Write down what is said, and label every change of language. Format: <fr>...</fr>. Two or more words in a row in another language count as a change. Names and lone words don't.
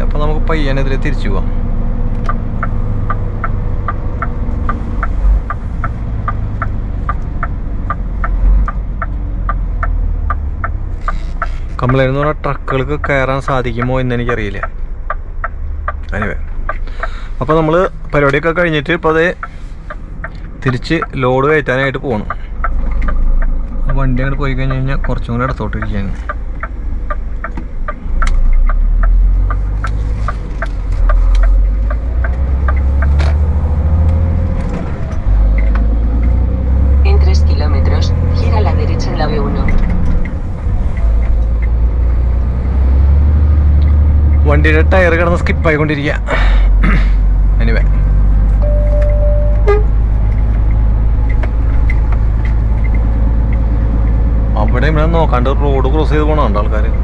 <ml>അപ്പോൾ നമുക്ക് പയ്യനെതിരെ തിരിച്ചു പോവാം. കംപ്ലൈൻ്റ് എന്ന് പറഞ്ഞാൽ ട്രക്കുകൾക്ക് കയറാൻ സാധിക്കുമോ എന്ന് എനിക്കറിയില്ല. എനിവേ അപ്പോൾ നമ്മൾ പരിപാടിയൊക്കെ കഴിഞ്ഞിട്ട് ഇപ്പോൾ അതേ തിരിച്ച് ലോഡ് കയറ്റാനായിട്ട് പോകണം. വണ്ടി അങ്ങോട്ട് പോയി കഴിഞ്ഞ് കഴിഞ്ഞാൽ കുറച്ചും കൂടെ ഇടത്തോട്ടിരിക്കുകയാണ്.</ml> <es>En 3 kilómetros, gira a la derecha en la B1.</es> <ml>വണ്ടിയുടെ ടയർ കിടന്ന് സ്കിപ്പായിക്കൊണ്ടിരിക്കുക. എനിവേ അവിടെ ഇവിടെ നോക്കാണ്ട്</ml> <en>road cross</en> <ml>ചെയ്ത് പോകണുണ്ട് ആൾക്കാർ.</ml>